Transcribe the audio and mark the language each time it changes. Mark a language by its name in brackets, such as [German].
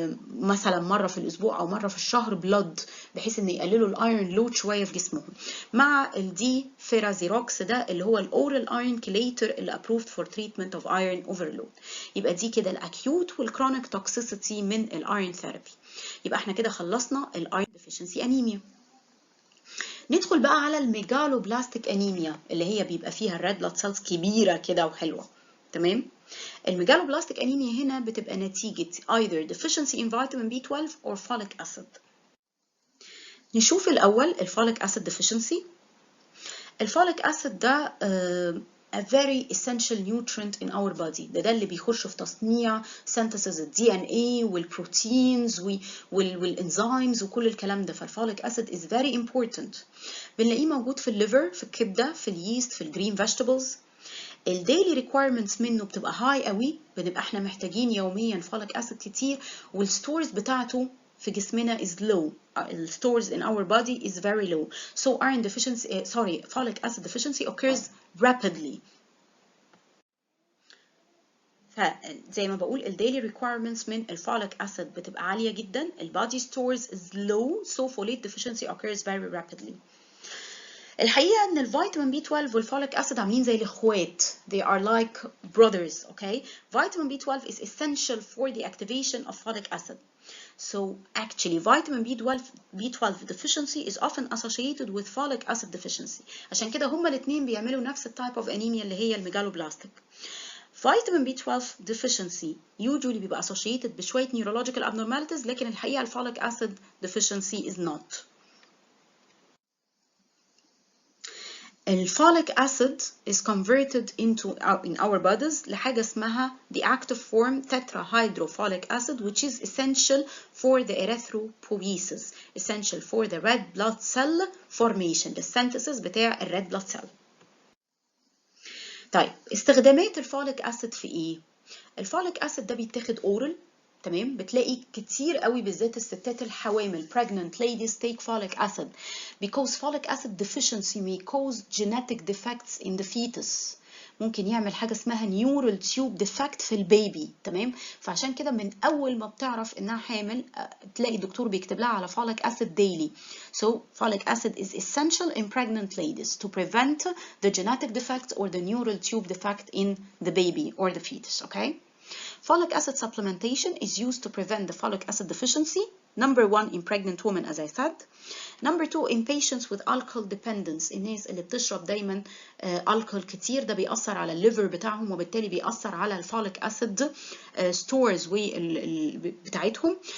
[Arabic] مثلا مره في الاسبوع او مره في الشهر بلود، بحيث ان يقللوا الايرون لود شويه في جسمهم، مع الدي فيرازيروكس ده اللي هو الاورال ايرون كيليتر اللي [English] approved for treatment of iron overload. [Arabic] يبقى دي كده الاكيوت والكرونيك توكسيسيتي من الايرون ثيرابي. يبقى احنا كده خلصنا الايرون ديفيشنسي انيميا. ندخل بقى على الميجالوبلاستيك انيميا اللي هي بيبقى فيها الريد بلاد سيلز كبيره كده وحلوه. تمام. الميجالوبلاستيك انيميا هنا بتبقى نتيجه [English] either deficiency in vitamin B12 or folic acid. [Arabic] نشوف الاول الفوليك acid deficiency. الفوليك [English] acid ده a very essential nutrient in our body. [Arabic] ده اللي بيخش في تصنيع synthesis DNA والبروتينز والانزيمز وكل الكلام ده. فالفوليك [English] acid is very important. [Arabic] بنلاقيه موجود في الليفر، في الكبده، في اليست، في الجرين فيجيتابلز. الديلي ريكويرمنتس منه بتبقى هاي قوي، بنبقى احنا محتاجين يوميا فوليك acid كتير، والستورز بتاعته في جسمنا [English] is low. The stores in our body is very low. So iron deficiency, folic acid deficiency occurs rapidly. [Arabic] فزي ما بقول الديلي requirements من الفوليك acid بتبقى عالية جدا. البادي [English] stores is low, so folate deficiency occurs very rapidly. [Arabic] الحقيقة ان الفيتامين B12 والفوليك acid عاملين زي الاخوات. [English] They are like brothers, okay? Vitamin B12 is essential for the activation of folic acid. So actually vitamin B12 deficiency is often associated with folic acid deficiency. [Arabic] عشان كده هما الاثنين بيعملوا نفس التايب اوف انيميا اللي هي الميجالوبلاستيك. [English] Vitamin B12 deficiency usually [Arabic] بيبقى [English] associated [Arabic] بشوية [English] neurological abnormalities، [Arabic] لكن الحقيقة الفوليك [English] acid deficiency is not. الفوليك acid is converted in our bodies [Arabic] لحاجة اسمها [English] the active form tetrahydrofolic acid, which is essential for the erythropoiesis, essential for the red blood cell formation, the synthesis [Arabic] بتاع [English] red blood cell. [Arabic] طيب استخدامات الفوليك acid في ايه؟ الفوليك acid ده بيتاخد oral، تمام. بتلاقي كتير قوي بالذات الستات الحوامل [English] pregnant ladies take folic acid because folic acid deficiency may cause genetic defects in the fetus. [Arabic] ممكن يعمل حاجة اسمها [English] neural tube defect [Arabic] في البيبي، تمام. فعشان كده من أول ما بتعرف إنها حامل تلاقي الدكتور بيكتب لها على [English] folic acid daily. So folic acid is essential in pregnant ladies to prevent the genetic defect or the neural tube defect in the baby or the fetus, okay? Folic acid supplementation is used to prevent the folic acid deficiency. Number 1 in pregnant women as I said. Number 2 in patients with alcohol dependence. [Arabic] الناس اللي بتشرب دايما [English] alcohol [Arabic] كتير، ده بيأثر على الليفر بتاعهم وبالتالي بيأثر على الفوليك acid stores بتاعتهم.